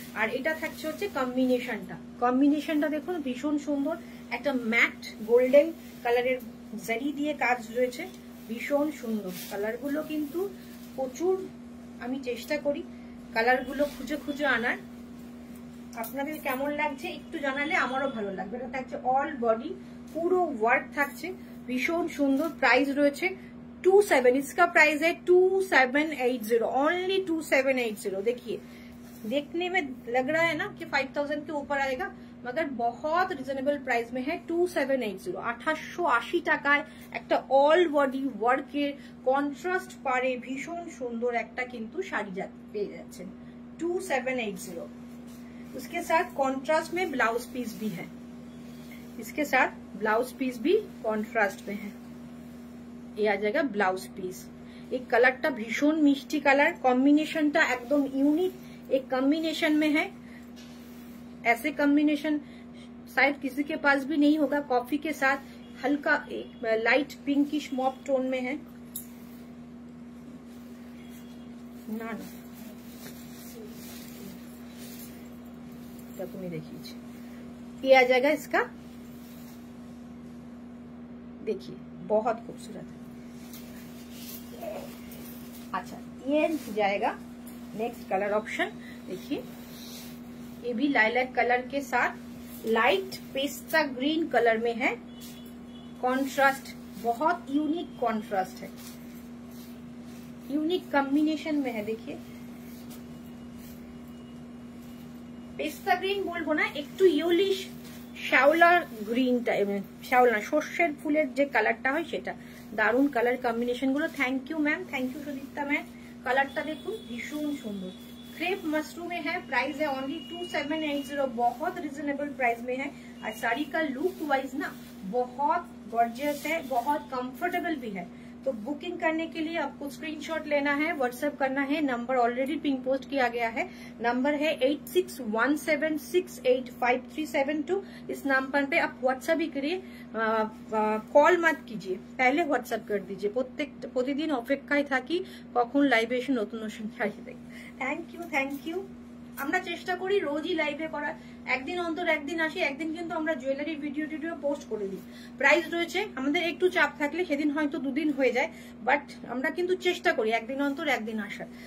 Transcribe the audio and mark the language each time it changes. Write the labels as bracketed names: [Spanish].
[Bangla] আর এটা থাকছে হচ্ছে কম্বিনেশনটা দেখুন, ভীষণ সুন্দর, একটা ম্যাট গোল্ডেন কালারের জারি দিয়ে কাজ রয়েছে, ভীষণ সুন্দর। কালারগুলো কিন্তু প্রচুর, আমি চেষ্টা করি কালারগুলো খুঁজে খুঁজে আনার। আপনাদের কেমন লাগছে একটু জানালে আমারও ভালো লাগবে। এটা থাকছে অল বডি, পুরো ওয়ার্ক থাকছে, ভীষণ সুন্দর। প্রাইস রয়েছে 27, [Hindi] इसका प्राइस है 2780, ओनली 2780। देखिए, देखने में लग रहा है ना कि 5000 के ऊपर आएगा, मगर बहुत रिजनेबल प्राइस में है। [Bangla] 2780, 2880 টাকায় একটা অল বডি ওয়ার্কের কন্ট্রাস্ট পারে ভীষণ সুন্দর একটা কিন্তু শাড়ি পেয়ে যাচ্ছেন 2780। [Hindi] उसके साथ कॉन्ट्रास्ट में ब्लाउज पीस भी है, इसके साथ ब्लाउज पीस भी कॉन्ट्रास्ट में है। ये आ जाएगा ब्लाउज पीस। एक कलरটা भीषण मिष्टी कलर, कॉम्बिनेशनটা एकदम यूनिक एक कॉम्बिनेशन में है। ऐसे कॉम्बिनेशन शायद किसी के पास भी नहीं होगा। कॉफी के साथ हल्का एक लाइट पिंकिश मॉप टोन में है ना, तुम्हें देखिए ये आ जाएगा इसका, देखिए बहुत खूबसूरत है। अच्छा, ये जाएगा नेक्स्ट कलर ऑप्शन। देखिए, ये भी लाइलैक कलर के साथ लाइट पेस्ता ग्रीन कलर में है, कॉन्ट्रास्ट बहुत यूनिक कॉन्ट्रास्ट है, यूनिक कॉम्बिनेशन में है। देखिए, [Bangla] পেস্তা গ্রিন বলবো না, একটু ইয়েলিশ শ্যাওলা গ্রিন টাইপ, শ্যাওলা সর্ষের ফুলের যে কালারটা হয় সেটা। দারুণ কালার কম্বিনেশন গুলো। Thank you ma'am, thank you Sudipta ma'am. কালারটা দেখুন ভীষণ সুন্দর। [Hindi] क्रेप मशरूम में है, प्राइस है ओनली 2780, बहुत रिजनेबल प्राइस में है। और साड़ी का लुक वाइज ना बहुत गॉर्जियस है, बहुत कंफर्टेबल भी है। तो बुकिंग करने के लिए आपको स्क्रीनशॉट लेना है, व्हाट्सएप करना है। नंबर ऑलरेडी पिन पोस्ट किया गया है, नंबर है 8617685372। इस नंबर पे आप व्हाट्सएप ही करिए, कॉल मत कीजिए, पहले व्हाट्सएप कर दीजिए। [Bangla] प्रतिदिन অপেক্ষায় থাকি কখন লাইভে এসে নতুন নতুন শাড়ি দেখি। Thank you. আমরা চেষ্টা করি রোজই লাইভে করার, একদিন অন্তর একদিন আসি, একদিন কিন্তু আমরা জুয়েলারি ভিডিও পোস্ট করে দিই। প্রাইস রয়েছে আমাদের একটু চাপ থাকলে সেদিন হয়তো দুদিন হয়ে যায়, বাট আমরা কিন্তু চেষ্টা করি একদিন অন্তর একদিন আসার।